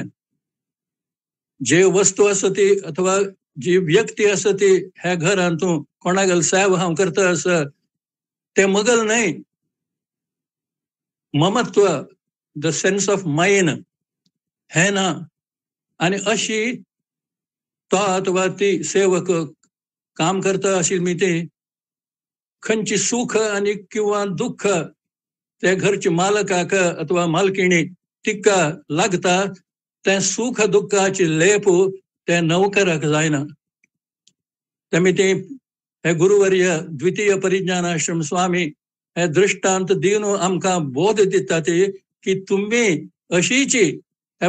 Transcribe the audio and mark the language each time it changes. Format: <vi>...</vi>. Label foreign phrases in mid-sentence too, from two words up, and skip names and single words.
<kok>जे वस्तू आसा ती अथवा जी व्यक्ती आसा ती हे घरांतूं कोणागेल सेवा हांव करता आसा ते मगल न्हय. ममत्व</kok> <en>the sense of mine</en> <kok>हे ना. आणि अशी तो अथवा ती सेवक काम करता आशिल्ली ती खंयची सुख आणि किंवा दुःख ते घरचे मालकाक अथवा मालकिणी तिका लागता ते सुख दुःखाची लेप ते नौकराक जायना. तेमी ते हे गुरुवर्य द्वितीय परिज्ञानाश्रम स्वामी हे दृष्टांत दिवन आमकां बोध दिता ते की तुम्ही अशीची ह्या</kok>